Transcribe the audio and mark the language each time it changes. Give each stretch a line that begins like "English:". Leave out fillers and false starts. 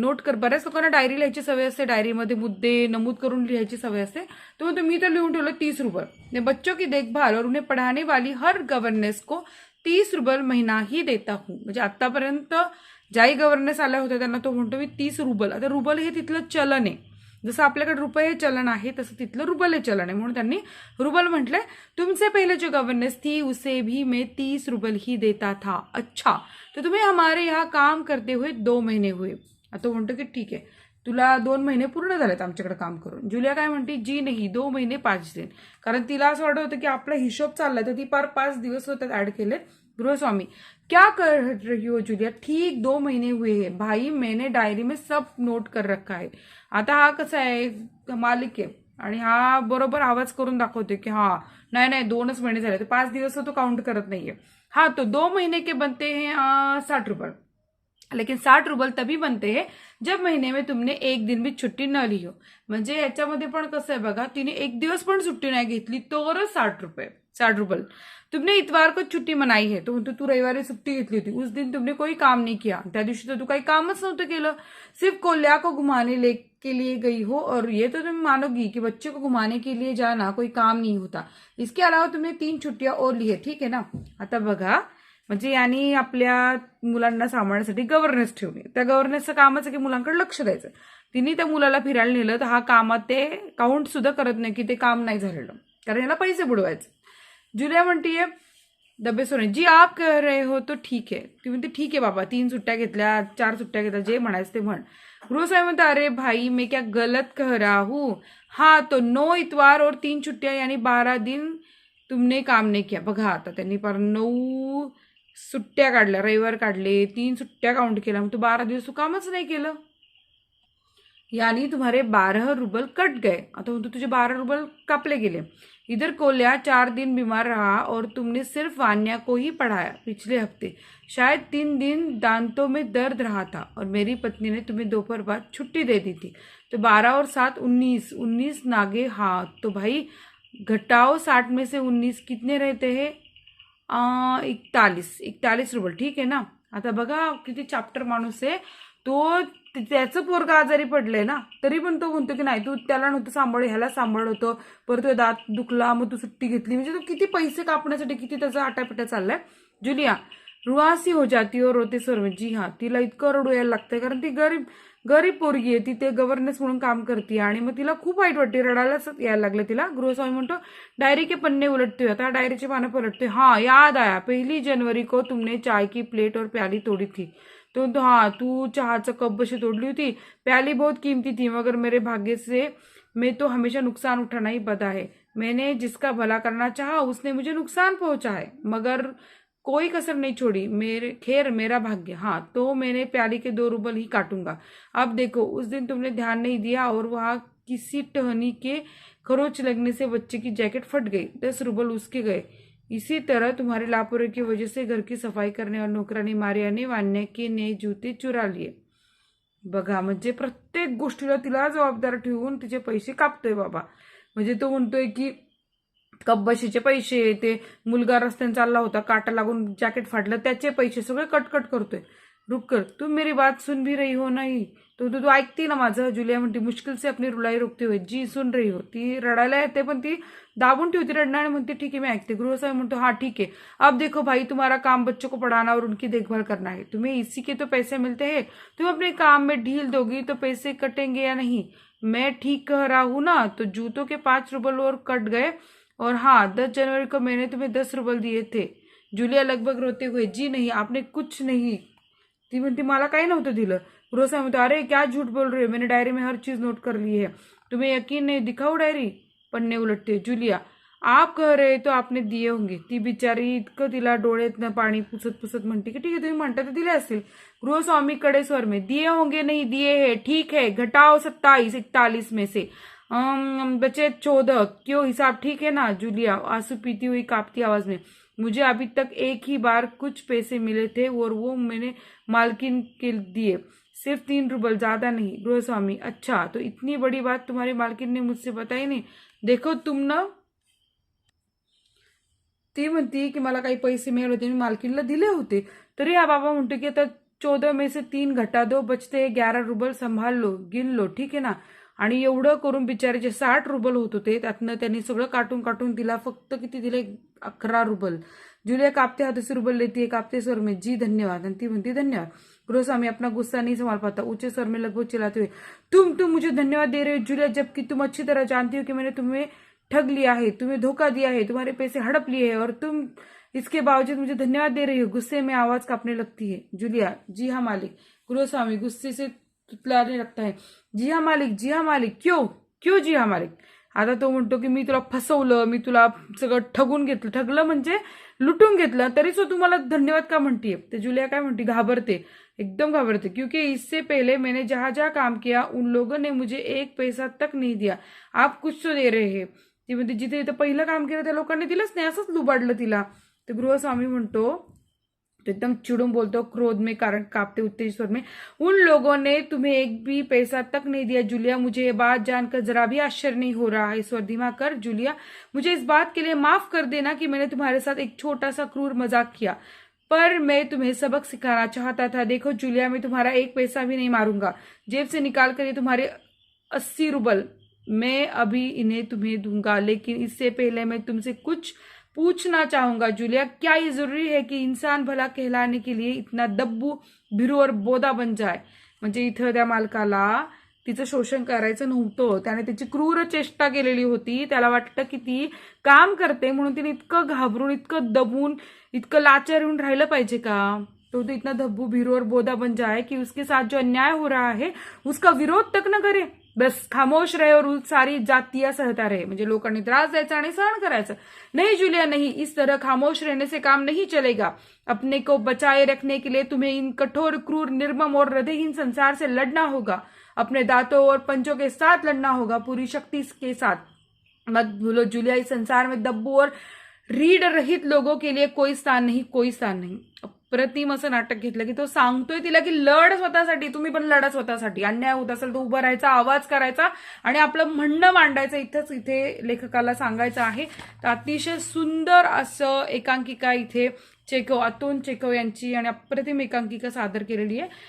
Marathi: Note कर, बऱ्याच लोकांना डायरी लिहायची सवय असते, डायरीमध्ये मुद्दे नमूद करून लिहायची सवय असते। तो म्हणतो मी तर लिहून ठेवलं 30 रुपये।
Hindi: बच्चों की देखभाल और उन्हें पढ़ाने वाली हर गवर्नेंस को 30 रुपये महीना ही देता हूँ।
Marathi: म्हणजे आतापर्यंत ज्याही गव्हर्नेन्स आल्या होत्या त्यांना तो म्हणतो मी 30 रुबल। आता रुबल हे तिथलं चलन आहे, जसं आपल्याकडे रुपये हे चलन आहे तसं तिथलं रुबल हे चलन आहे, म्हणून त्यांनी रुबल म्हटलंय।
Hindi: तुमसे पहले जो गवर्नेंस थी उसे भी मैं 30 रुपये ही देता था। अच्छा, तो तुम्हें हमारे यहाँ काम करते हुए 2 महीने हुए।
Marathi: आता तो म्हणतो की ठीक आहे, तुला 2 महिने पूर्ण झालेत आमच्याकडे काम करून। जुलिया काय म्हणते, जी नाही 2 महिने 5 दिन, कारण तिला असं वाटत होतं की आपला हिशोब चाललाय, तर ती पार 5 दिवस होतात ऍड केलेत।
Hindi: गृहस्वामी, क्या कर रही हो जुलिया, ठीक 2 महीने हुए हैं भाई, मैंने डायरी में सब नोट कर रखा है।
Marathi: आता हा कसा आहे, मालिक आहे आणि हा बरोबर आवाज करून दाखवते की हा नाही नाही 2च महिने झाले, तर 5 दिवस तो काउंट करत नाहीये।
Hindi: हाँ, तो 2 महीने के बनते हैं 60 रुपये, लेकिन 60 रुपये तभी बनते हैं जब महीने में तुमने एक दिन भी छुट्टी न ली हो।
Marathi: म्हणजे याच्यामध्ये पण कसं आहे बघा, तिने एक दिवस पण सुट्टी नाही घेतली तरच 60 रुपये। 60 रुपये।
Hindi: तुमने इतवार को छुट्टी मनाई है,
Marathi: तो तू रविवारी सुट्टी घेतली होती,
Hindi: उस दिन तुमने कोई काम नहीं किया,
Marathi: त्या दिवशी तो तू काही कामच नव्हतं केलं,
Hindi: सिर्फ कोल्या को घुमाने के लिए गई हो, और ये तो तुम मानोगी कि बच्चे को घुमाने के लिए जाना कोई काम नहीं होता। इसके अलावा तुमने 3 छुट्टियां और ली है, ठीक है ना।
Marathi: आता बघा, म्हणजे यांनी आपल्या मुलांना सांभाळण्यासाठी गव्हर्नेन्स ठेवली, त्या गव्हर्नेन्सचं कामच आहे की मुलांकडे लक्ष द्यायचं। तिने त्या मुलाला फिरायला नेलं तर हा कामात ते काउंट सुद्धा करत नाही की ते काम नाही झालेलं, कारण याला पैसे बुडवायचे।
Hindi: जुलिया
Marathi: म्हणतीये
Hindi: दबे सोने, जी आप कह रहे हो तो ठीक है।
Marathi: ती म्हणते ठीक आहे बाबा, 3 सुट्ट्या घेतल्या, 4 सुट्ट्या घेतल्या, जे म्हणायचं ते म्हण।
Hindi: गृहस्वामी
Marathi: म्हणतो
Hindi: अरे भाई मैं क्या गलत कह रहा हूँ, हाँ तो 9 इतवार और 3 छुट्टियां यानी 12 दिन तुमने काम नहीं किया।
Marathi: बघा आता त्यांनी पर 9 सुट्ट्या काढल्या, रविवार काढले, 3 सुट्ट्या काउंट केल्या, मग तू 12 दिवस तू कामच नाही केलं।
Hindi: यानी तुम्हारे 12 रुबल कट गए।
Marathi: आता म्हणतो तुझे 12 रुबल कापले गेले।
Hindi: इधर कोल्या 4 दिन बीमार रहा और तुमने सिर्फ वान्या को ही पढ़ाया पिछले हफ्ते। शायद 3 दिन दांतों में दर्द रहा था और मेरी पत्नी ने तुम्हें दोपहर बाद छुट्टी दे दी थी। तो 12 और 7 19, 19 नागे। हाँ तो भाई घटाओ 60 में से 19 कितने रहते हैं?
Marathi: 41 रुबल, ठीक आहे ना। आता बघा किती चॅप्टर माणूस आहे तो। त्याचं पोरगा आजारी पडलंय ना, तरी पण तो म्हणतो की नाही तू त्याला नव्हतं सांभाळ, ह्याला सांभाळ होतं, परत तो दात दुखला मग तू सुट्टी घेतली। म्हणजे तो किती पैसे कापण्यासाठी किती त्याचा आटापिटा चाललाय।
Hindi: जुलिया रुआसी हो जाती और रोते स्वर में।
Marathi: जी हाँ, तिला इतकं रडू यायला लागतंय कारण ती गरीब गरीब पोरगी आहे, ती ते गव्हर्नन्स म्हणून काम करते आणि मग तिला खूप वाईट वाटते, रडायलाच यायला लागलं तिला। गृहस्वामी म्हणतो
Hindi: डायरी के पन्ने उलटते हुए,
Marathi: आता डायरीचे पानं पलटते।
Hindi: हाँ याद आया, 1 जनवरी को तुमने चाय की प्लेट और प्याली तोड़ी थी।
Marathi: तो हाँ तू चहाचं कप बशी तोडली होती,
Hindi: प्याली बहुत कीमती थी, मगर मेरे भाग्य से मैं तो हमेशा नुकसान उठाना ही पता है। मैंने जिसका भला करना चाहा उसने मुझे नुकसान पहुंचा है, मगर कोई कसर नहीं छोड़ी। खैर मेरा भाग्य। हाँ तो मैंने प्याली के 2 रुबल ही काटूंगा। अब देखो उस दिन तुमने ध्यान नहीं दिया और वहां किसी टहनी के खरोच लगने से बच्चे की जैकेट फट गई, 10 रुबल उसके गए। इसी तरह तुम्हारी लापरवाही की वजह से घर की सफाई करने और नोकरानी मारियाने वान्या के नए जूते चुरा लिए।
Marathi: बघा म्हणजे प्रत्येक गोष्टीला तिला जबाबदार ठेवून तिचे पैसे कापतोय बाबा। म्हणजे तो म्हणतोय की कब्बशीचे पैसे, ते मुलगा रस्त्याने चालला होता काटा लागून जॅकेट फाटलं त्याचे पैसे सगळे कटकट करतोय।
Hindi: रुक कर, तुम मेरी बात सुन भी रही हो नहीं?
Marathi: तो तू ऐकती ना माझं?
Hindi: जुलिया
Marathi: म्हणते
Hindi: मुश्किल से अपनी रुलाई रोकते हुए। जी सुन रही हो।
Marathi: ती रडायला येते पण ती दाबून ठेवती रडणं आणि म्हणते
Hindi: ठीक है
Marathi: मैं ऐकते।
Hindi: गृहस्वामी
Marathi: म्हणतो
Hindi: हाँ ठीक है, अब देखो भाई तुम्हारा काम बच्चों को पढ़ाना और उनकी देखभाल करना है, तुम्हें इसी के तो पैसे मिलते हैं, तुम अपने काम में ढील दोगी तो पैसे कटेंगे या नहीं? मैं ठीक कह रहा हूं ना? तो जूतों के 5 रुपल और कट गए और हाँ 10 जनवरी को मैंने तुम्हें 10 रुपल दिए थे। जुलिया लगभग रोते हुए जी नहीं आपने कुछ नहीं।
Marathi: ती म्हणती मला काही नव्हतं दिलं।
Hindi: गृहस्वामी
Marathi: म्हणतो
Hindi: अरे क्या झूठ बोल रहे हो, मैंने डायरी में हर चीज नोट कर ली है, तुम्हें यकीन नहीं? दिखाओ डायरी। पन्ने उलटते। जुलिया आप कह रहे तो आपने दिए होंगे।
Marathi: ती बिचारी इतकं तिला डोळ्यातनं पाणी पुसत पुसत म्हणते की
Hindi: ठीक है
Marathi: तुम्ही म्हणता तर दिले असतील।
Hindi: गृहस्वामी कड़े स्वर में दिए होंगे नहीं दिए है, ठीक है घटाओ 27 41 में से बचे 14, क्यों हिसाब ठीक है ना? जुलिया आंसू पीती हुई कांपती आवाज में मुझे अभी तक एक ही बार कुछ पैसे मिले थे और वो मैंने मालकिन के दिए, सिर्फ 3 रुपल, ज्यादा नहीं। गृहस्वामी अच्छा तो इतनी बड़ी बात तुम्हारी मालकिन ने मुझसे बताई नहीं? देखो तुम ना,
Marathi: ती म्हणती की मला काही पैसे मिळाले होते मी मालकीनला दिले होते। तरी हा बाबा म्हणतो की
Hindi: आता 14 में से 3 घटा दो, बचते 11 रुबल, संभाल लो गिन लो,
Marathi: ठीक आहे ना? आणि एवढं करून बिचारीचे 60 रुबल होत होते, त्यातनं त्यांनी सगळं काटून काटून तिला फक्त किती दिले?
Hindi: 11 रुबल। जुलिया कापते हाथों से रुबल लेती है, कापते स्वर में जी धन्यवाद,
Marathi: आणि ती म्हणती धन्यवाद।
Hindi: गृहस्वामी अपना गुस्सा नहीं संभाल पाता, ऊंचे स्वर में लगभग चिल्लाते हुए तुम मुझे धन्यवाद दे रहे हो जुलिया, जबकि तुम अच्छी तरह जानती हो कि मैंने तुम्हें ठग लिया है, तुम्हें धोखा दिया है, तुम्हारे पैसे हड़प लिए हैं और तुम इसके बावजूद मुझे धन्यवाद दे रही हो। गुस्से में आवाज कांपने लगती है। जुलिया जी हाँ मालिक। गृहस्वामी गुस्से से तुतलाने लगता है जी हाँ मालिक, जी हाँ मालिक, क्यों क्यों जी हाँ मालिक?
Marathi: आता तो म्हणतो की मी तुला फसवलं, मी तुला सगळं ठगून घेतलं, ठगलं म्हणजे लुटून घेतलं, तरी सो तुम्हाला धन्यवाद का म्हणतीये? ते जुलिया काय म्हणती? घाबरते, एकदम घाबरते,
Hindi: क्योंकि इससे पहले मैंने जहां जहां काम किया उन लोगों ने मुझे 1 पैसा तक नहीं दिया, आप कुछ तो दे रहे हैं।
Marathi: ती म्हणते जिथे इथं पहिलं काम केलं त्या लोकांनी दिलंच नाही, असंच लुबाडलं तिला। तर गृहस्वामी म्हणतो तो एकदम
Hindi: चिड़ूम बोलते क्रोध में, कारण कांपते उत्तेजित स्वर में उन लोगों ने तुम्हें एक भी पैसा तक नहीं दिया। जुलिया मुझे ये बात जानकर जरा भी आश्चर्य नहीं हो रहा है। स्वर धीमा कर। जुलिया मुझे इस बात के लिए माफ कर देना कि मैंने तुम्हारे साथ एक छोटा सा क्रूर मजाक किया, पर मैं तुम्हें सबक सिखाना चाहता था। देखो जुलिया मैं तुम्हारा 1 पैसा भी नहीं मारूंगा, जेब से निकाल कर ये तुम्हारे 80 रुबल मैं अभी इन्हें तुम्हें दूंगा, लेकिन इससे पहले मैं तुमसे कुछ पूछना चाहूंगा। जुलिया क्या ये जरूरी है कि इंसान भला कहलाने के लिए इतना दब्बू भिरू और बोधा बन जाए?
Marathi: म्हणजे इथं त्या मालकाला तिचं शोषण करायचं नव्हतं, त्याने त्याची क्रूर चेष्टा केलेली होती, त्याला वाटतं की ती काम करते म्हणून तिने इतकं घाबरून इतकं दबून इतकं लाचार येऊन राहिलं पाहिजे का?
Hindi: तो इतना धब्बू भिरू और बोधा बन जाए कि उसके साथ जो अन्याय हो रहा है उसका विरोध तक न करे, बस खामोश रहे और सारी जातियां सहता रहे।
Marathi: म्हणजे लोकांनी त्रास द्यायचा आणि सहन करायचं।
Hindi: नहीं जुलिया नहीं, इस तरह खामोश रहने से काम नहीं चलेगा। अपने को बचाए रखने के लिए तुम्हें इन कठोर क्रूर निर्मम और हृदयहीन संसार से लड़ना होगा। अपने दांतों और पंचों के साथ लड़ना होगा, पूरी शक्ति के साथ। मत भूलो जूलिया, इस संसार में दब्बू और रीड रहित लोगों के लिए कोई स्थान नाही, कोई स्थान नाही.
Marathi: अप्रतिम असं नाटक घेतलं की तो सांगतोय तिला की लढ स्वतःसाठी, तुम्ही पण लढा स्वतःसाठी. अन्याय होत असेल तर उभं राहायचा, आवाज करायचा आणि आपलं म्हणणं मांडायचं. इथे लेखकाला सांगायचं आहे. तर अतिशय सुंदर असं एकांकिका इथे अतुल चेखव यांची आणि अप्रतिम एकांकिका सादर केलेली आहे.